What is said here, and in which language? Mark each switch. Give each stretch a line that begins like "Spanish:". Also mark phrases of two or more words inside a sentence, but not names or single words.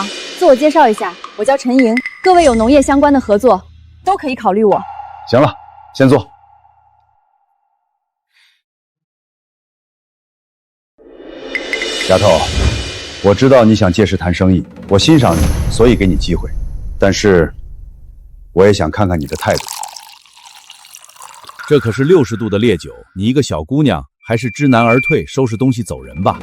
Chinese: 自我介紹一下，我叫陳瑩。各位有農業相關的合作，都可以考慮我。行了，先坐。丫頭，我知道你想借势談生意，我欣賞你，所以給你機會。但是，我也想看看你的態度。这可是60度的烈酒，你一個小姑娘，還是知難而退，收拾東西走人吧。